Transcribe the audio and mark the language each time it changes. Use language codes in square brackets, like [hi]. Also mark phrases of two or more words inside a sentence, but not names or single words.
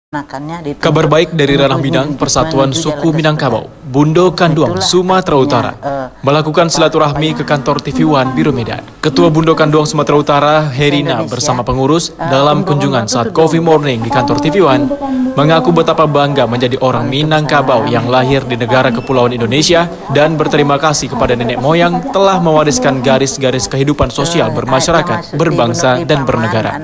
[id] makannya. Kabar baik dari ranah Minang, Persatuan Suku Minangkabau, Bundo Kanduang, Sumatera Utara, melakukan silaturahmi ke kantor TV One Biro Medan. Ketua Bundo Kanduang Sumatera Utara, Herina, bersama pengurus dalam kunjungan saat [en] Coffee Morning [id] di kantor TV One, mengaku betapa bangga menjadi orang Minangkabau yang lahir di negara kepulauan Indonesia dan berterima kasih kepada nenek moyang telah mewariskan garis-garis kehidupan sosial bermasyarakat, berbangsa, dan bernegara.